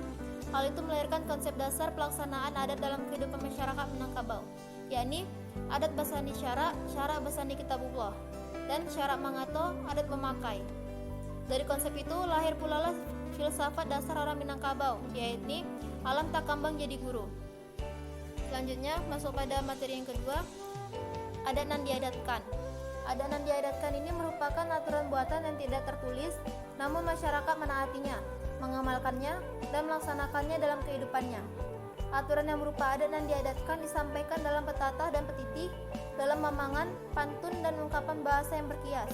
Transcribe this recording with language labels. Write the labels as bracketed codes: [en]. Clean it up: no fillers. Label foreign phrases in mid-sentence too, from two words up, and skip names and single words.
[id] Hal itu melahirkan konsep dasar pelaksanaan adat dalam kehidupan masyarakat Minangkabau, yakni [min] adat basani syara basani kitabullah, dan syarak mangato adat memakai. [id] Dari konsep itu lahir pula lah filsafat dasar orang Minangkabau, yakni [min] alam tak kambang jadi guru. [id] Selanjutnya masuk pada materi yang kedua, [min] adat nan diadatkan. Adat nan diadatkan [id] ini merupakan aturan buatan yang tidak tertulis, namun masyarakat menaatinya, mengamalkannya, dan melaksanakannya dalam kehidupannya. Aturan yang berupa [min] adat nan diadatkan [id] disampaikan dalam pepatah dan petitih, dalam mamangan, pantun, dan ungkapan bahasa yang berkias.